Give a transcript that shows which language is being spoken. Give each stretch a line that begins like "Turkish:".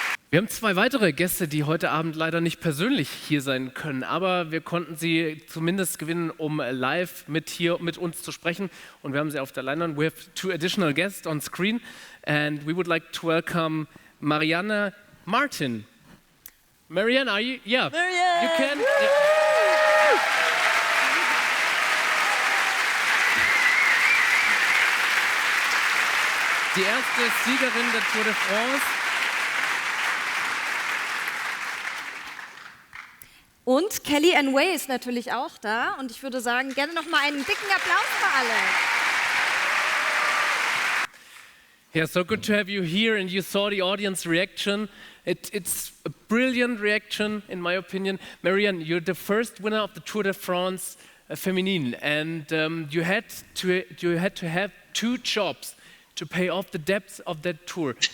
German: Wir haben zwei weitere Gäste, die heute Abend leider nicht persönlich hier sein können, aber wir konnten sie zumindest gewinnen, um live mit uns zu sprechen. Und wir haben sie auf der Leinwand.
English: We have two additional guests on screen, and we would like to welcome Marianne Martin. Marianne, are you? Yeah. Marianne! You can.
German: Die erste Siegerin der Tour de France. Und Kellyanne Way ist natürlich auch da. Und ich würde sagen, gerne noch mal einen dicken Applaus für alle.
English: Yeah, so good to have you here, and you saw the audience reaction. It's a brilliant reaction, in my opinion. Marianne, you're the first winner of the Tour de France Feminine, and you had to have two jobs to pay off the debts of that tour.